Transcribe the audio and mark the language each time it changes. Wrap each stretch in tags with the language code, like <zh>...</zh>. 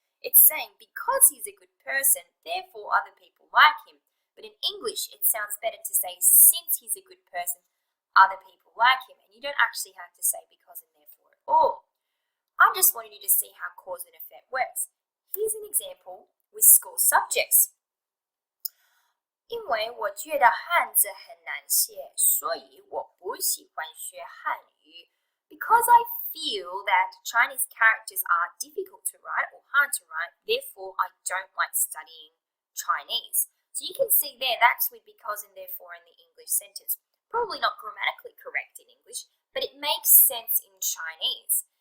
<en>It's saying because he's a good person, therefore other people like him. But in English, it sounds better to say since he's a good person, other people like him. And you don't actually have to say because and therefore at all. I just wanted you to see how cause and effect works. Here's an example with school subjects.</en> <zh>因为我觉得汉字很难写，所以我不喜欢学汉语。</zh> <en>Because I feel that Chinese characters are difficult to write or hard to write, therefore I don't like studying Chinese. So you can see there, that's with because and therefore in the English sentence. Probably not grammatically correct in English, but it makes sense in Chinese.</en>